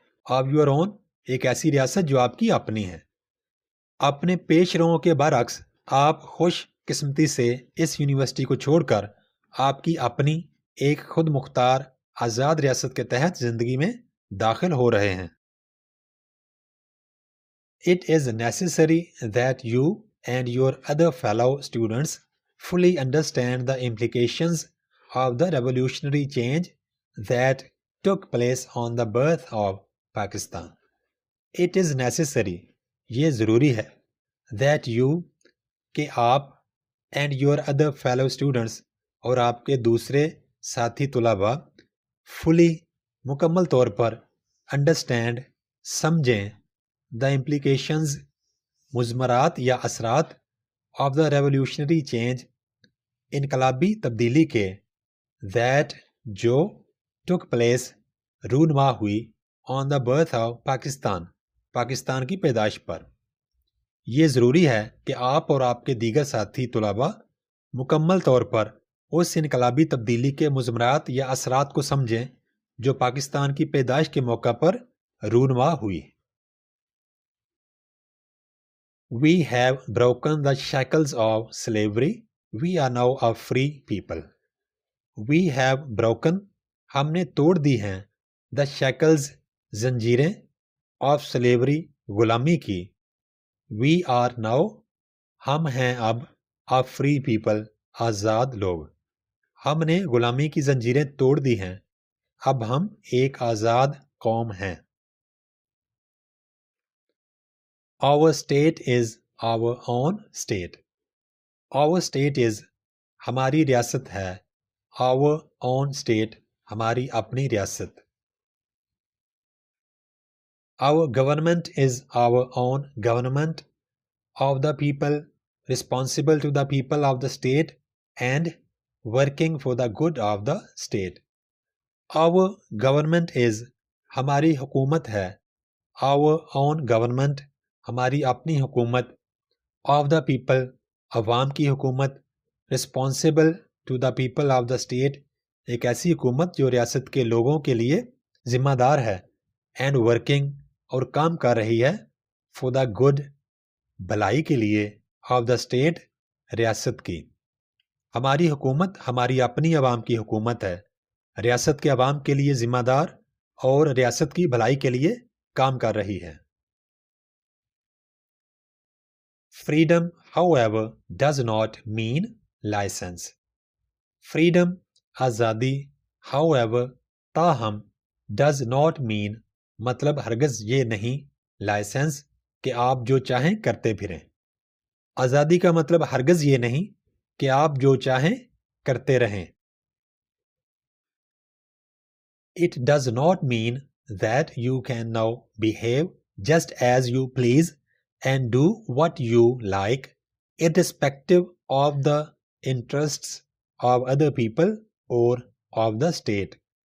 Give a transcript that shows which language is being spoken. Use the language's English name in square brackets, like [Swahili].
[English] of your own [Urdu] ایک ایسی ریاست جو آپ کی اپنی ہے. اپنے پیش روؤں کے برعکس آپ خوش قسمتی سے اس یونیورسٹی کو چھوڑ کر آپ کی اپنی ایک خود مختار آزاد ریاست کے تحت زندگی میں داخل ہو رہے ہیں. [English] It is necessary that you and your other fellow students fully understand the implications of the revolutionary change that took place on the birth of Pakistan. It is necessary, [Urdu] یہ ضروری ہے, [English] that you [Urdu] کہ آپ [English] and your other fellow students [Urdu] اور آپ کے دوسرے ساتھی طلباء [English] fully [Urdu] مکمل طور پر [English] understand [Urdu] سمجھیں [English] the implications [Urdu] مضمرات یا اثرات [English] of the revolutionary change [Urdu] انقلابی تبدیلی کے [English] that [Urdu] جو [English] took place [Urdu] رونما ہوئی [English] on the birth of Pakistan [Urdu] Pakistan کی پیدائش پر. یہ ضروری ہے کہ آپ اور آپ کے دیگر ساتھی طلباء مکمل طور پر اس انقلابی تبدیلی کے مضمرات یا اثرات کو سمجھیں جو پاکستان کی پیدائش کے موقع پر رونما ہوئی. [English] We have broken the shackles of slavery. We are now a free people. We have broken [Urdu] ہم نے توڑ دی ہیں [English] the shackles [Urdu] زنجیریں [English] of slavery [Urdu] غلامی کی. [English] We are now [Urdu] ہم ہیں اب [English] a free people [Urdu] آزاد لوگ. ہم نے غلامی کی زنجیریں توڑ دی ہیں. اب ہم ایک آزاد قوم ہیں. [English] Our state is our own state. Our state is [Urdu] ہماری ریاست ہے. [English] Our own state [Urdu] ہماری اپنی ریاست. [English] Our government is our own government of the people, responsible to the people of the state and working for the good of the state. Our government is [Urdu] ہماری حکومت ہے. [English] Our own government [Urdu] ہماری اپنی حکومت [English] of the people [Urdu] عوام کی حکومت [English] responsible to the people of the state [Urdu] ایک ایسی حکومت جو ریاست کے لوگوں کے لیے ذمہ دار ہے [English] and working [Urdu] اور کام کر رہی ہے [English] for the good [Urdu] بھلائی کے لیے [English] of the state [Urdu] ریاست کی. ہماری حکومت ہماری اپنی عوام کی حکومت ہے, ریاست کے عوام کے لیے ذمہ دار اور ریاست کی بھلائی کے لیے کام کر رہی ہے. [English] Freedom, however, does not mean license. Freedom, [Urdu] آزادی, [English] however, [Urdu] تاہم, [English] does not mean [Urdu] مطلب ہرگز یہ نہیں لائسنس کہ آپ جو چاہیں کرتے پھریں. آزادی کا مطلب ہرگز یہ نہیں کہ آپ جو چاہیں کرتے رہیں. [English] It does not mean that you can now behave just as you please and do what you like, irrespective of the interests of other people or of the state.